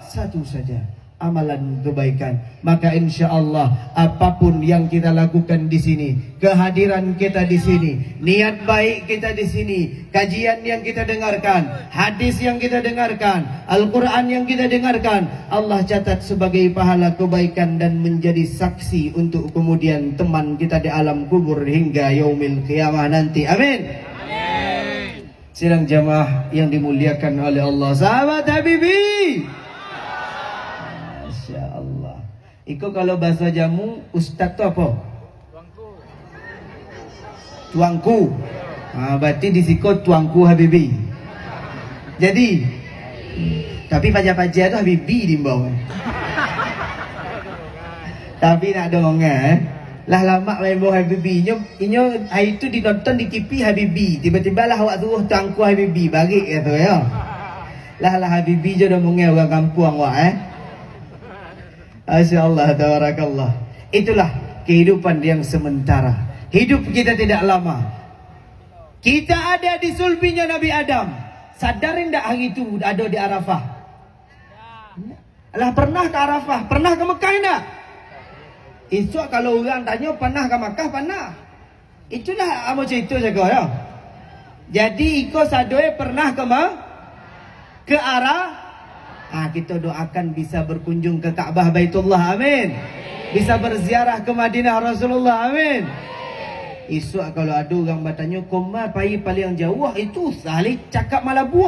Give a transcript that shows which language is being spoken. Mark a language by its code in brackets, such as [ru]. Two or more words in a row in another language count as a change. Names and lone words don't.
[id] Satu saja, amalan kebaikan. Maka [ar] إن شاء الله [id] apapun yang kita lakukan di sini, kehadiran kita di sini, niat baik kita di sini, kajian yang kita dengarkan, hadis yang kita dengarkan, Al-Quran yang kita dengarkan, Allah catat sebagai pahala kebaikan dan menjadi saksi untuk kemudian teman kita di alam kubur hingga [ar] يوم القيامة [id] nanti. Amin. Sidang jamaah yang dimuliakan oleh Allah. Sahabat Habibi. [ar] ما شاء الله. [min] Iko kalau bahasa jamu, ustaz tu apa? Tuangku. Berarti di siko tuangku Habibi. Jadi, tapi paja-paja tu Habibi di bawah. Tapi nak dongeng lah lama memang Habibi. Inyo hari tu dinonton di TV Habibi. Tiba-tiba lah awak suruh tuangku Habibi bagi kata ya. Lah Habibi je dah mengel orang kampung awak [ar] ما شاء الله تبارك الله. [id] Itulah kehidupan yang sementara. Hidup kita tidak lama. Kita ada di sulbinya Nabi Adam. [min] Sadarin tak hari itu ada di Arafah? Lah pernah ke Arafah? Pernah ke Mekah tak? Esok kalau orang tanya pernah ke Makkah, pernah. Itulah amo cerita jaga ya. Jadi iko sadoe pernah ke arah kita doakan bisa berkunjung ke Ka'bah Baitullah, amin. Bisa berziarah ke Madinah Rasulullah, amin. Esok kalau ada orang bertanya koma pai paling jauh, itu sahli cakap malah buah.